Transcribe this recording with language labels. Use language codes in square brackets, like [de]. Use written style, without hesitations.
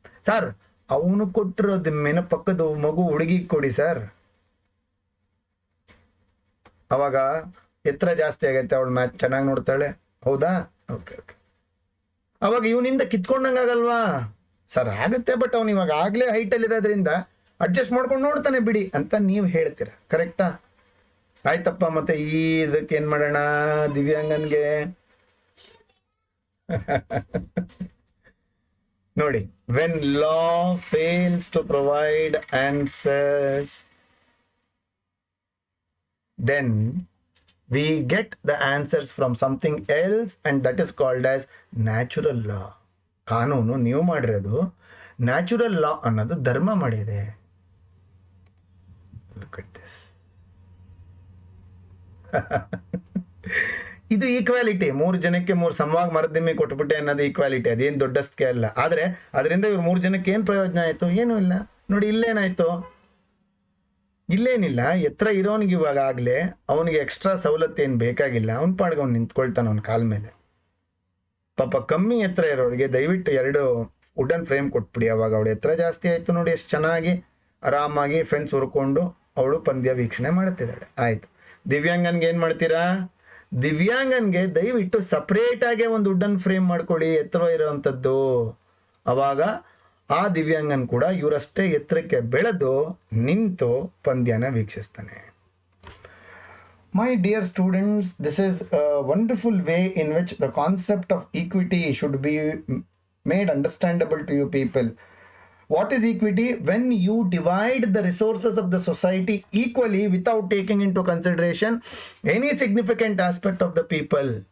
[kn] Sir ಅವನು ಕೊಟ್ಟಿರೋ ದಿಮ್ಮಿನ ಪಕ್ಕದ ಮಗು ಹುಡುಗಿಗೆ ಕೊಡಿ ಸರ್, ಅವಾಗ ಎತ್ತರ ಜಾಸ್ತಿ ಆಗೈತೆ, ಅವಳು ಮ್ಯಾಚ್ ಚೆನ್ನಾಗಿ ನೋಡ್ತಾಳೆ, ಹೌದಾ? ಓಕೆ. ಅವಾಗ ಇವನಿಂದ ಕಿತ್ಕೊಂಡಂಗಾಗಲ್ವಾ? ಸರ್ ಆಗುತ್ತೆ, ಬಟ್ ಅವನು ಇವಾಗ ಆಗ್ಲೇ ಹೈಟಲ್ಲಿ ಇರೋದ್ರಿಂದ ಅಡ್ಜಸ್ಟ್ ಮಾಡ್ಕೊಂಡು ನೋಡ್ತಾನೆ ಬಿಡಿ ಅಂತ ನೀವು ಹೇಳ್ತೀರ, ಕರೆಕ್ಟಾ? ಆಯ್ತಪ್ಪ, ಮತ್ತೆ ಇದಕ್ಕೆ ಏನ್ ಮಾಡೋಣ? ದಿವ್ಯಾಂಗನ್ಗೆ ನೋಡಿ, [en] When law fails to provide answers, then we get the answers from something else, and that is called as natural law. [kn] ಕಾನೂನು ನೀವು ಮಾಡಿರೋದು, ನ್ಯಾಚುರಲ್ ಲಾ ಅನ್ನೋದು ಧರ್ಮ ಮಾಡಿದೆ. [en] Look at this. [kn] ಇದು ಈಕ್ವಾಲಿಟಿ. 3 ಜನಕ್ಕೆ 3 ಸಮವಾಗಿ ಮರದಿಮ್ಮಿ ಕೊಟ್ಬಿಟ್ಟೆ ಅನ್ನೋದು ಈಕ್ವಾಲಿಟಿ. ಅದೇನು ದೊಡ್ಡಸ್ಕೆ ಅಲ್ಲ. ಆದರೆ ಅದರಿಂದ ಇವ್ರು 3 ಜನಕ್ಕೆ ಏನು ಪ್ರಯೋಜನ ಆಯಿತು? ಏನೂ ಇಲ್ಲ. ನೋಡಿ ಇಲ್ಲೇನಾಯ್ತು? ಇಲ್ಲೇನಿಲ್ಲ. ಎತ್ತರ ಇರೋನಿಗೆ ಇವಾಗ ಆಗಲೇ ಅವನಿಗೆ ಎಕ್ಸ್ಟ್ರಾ ಸವಲತ್ತು ಏನು ಬೇಕಾಗಿಲ್ಲ, ಅವ್ನ ಪಾಡ್ಗೆ ಅವ್ನು ನಿಂತ್ಕೊಳ್ತಾನೆ ಅವನ ಕಾಲ ಮೇಲೆ. ಪಾಪ ಕಮ್ಮಿ ಎತ್ತರ ಇರೋರಿಗೆ ದಯವಿಟ್ಟು 2 ವುಡನ್ ಫ್ರೇಮ್ ಕೊಟ್ಬಿಡಿ. ಅವಾಗ ಅವಳು ಎತ್ತರ ಜಾಸ್ತಿ ಆಯಿತು, ನೋಡಿ ಎಷ್ಟು ಚೆನ್ನಾಗಿ ಆರಾಮಾಗಿ ಫೆನ್ಸ್ ಹುರ್ಕೊಂಡು ಅವಳು ಪಂದ್ಯ ವೀಕ್ಷಣೆ ಮಾಡ್ತಿದ್ದಾಳೆ. ಆಯಿತು. ದಿವ್ಯಾಂಗನ್ಗೆ ಏನು ಮಾಡ್ತೀರಾ? ದಿವ್ಯಾಂಗನ್ಗೆ ದಯವಿಟ್ಟು ಸಪ್ರೇಟಾಗೆ ಒಂದು ವುಡನ್ ಫ್ರೇಮ್ ಮಾಡ್ಕೊಳ್ಳಿ, ಎತ್ತರ ಇರೋವಂಥದ್ದು. ಅವಾಗ ಆ ದಿವ್ಯಾಂಗನ್ ಕೂಡ ಇವರಷ್ಟೇ ಎತ್ತರಕ್ಕೆ ಬೆಳೆದು ನಿಂತು ಪಂದ್ಯನ ವೀಕ್ಷಿಸ್ತಾನೆ. [en] My dear students, this is a wonderful way in which the concept of equity should be made understandable to you people. What is equity? When you divide the resources of the society equally without taking into consideration any significant aspect of the people.